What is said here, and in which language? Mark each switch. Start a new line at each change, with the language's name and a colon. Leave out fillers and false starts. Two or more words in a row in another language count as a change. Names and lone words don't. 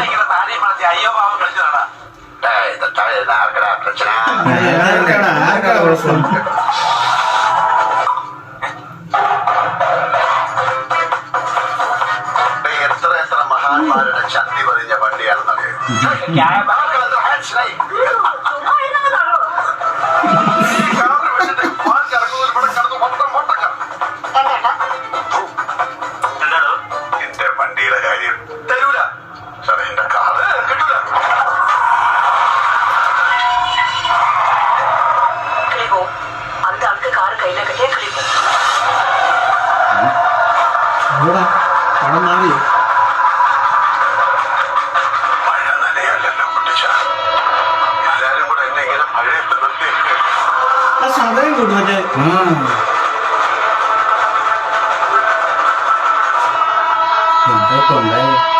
Malayalam: എത്ര മഹാന്മാരുടെ ചന്തി പതിഞ്ഞ വണ്ടിയാണെന്നറിയാം. എന്റെ വണ്ടിയുടെ കാര്യം തരൂല സാറേ, എന്റെ കാറ് കിട്ടൂല.
Tamil: அந்த ஆளுக்கு கார் கையில கட்டியே கிடைக்கும்.
Malayalam: പണം മാറി. മഴ നനയല്ലല്ലോ പൊട്ടിച്ച. എല്ലാരും കൂടെ എന്നെ ഇങ്ങനെ മഴയത്ത് നിർത്തിയേക്ക്. സമയം കൂട്ടും മറ്റേ എന്തൊക്കെ ഉണ്ടായി.